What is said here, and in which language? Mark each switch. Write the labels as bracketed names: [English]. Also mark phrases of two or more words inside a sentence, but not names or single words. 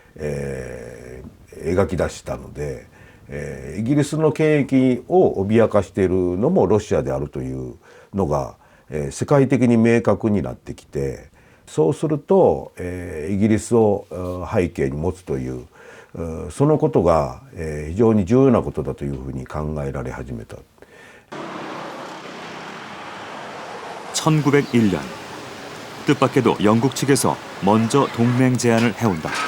[Japanese] 描き出したので、イギリスの権益を脅かしているのもロシアであるというのが、世界的に明確になってきて、 そうすると、イギリスを背景に持つというそのことが非常に重要なことだというふうに考えられ始めた。 [Korean] 1901년 뜻밖에도 영국 측에서 먼저 동맹 제안을 해온다.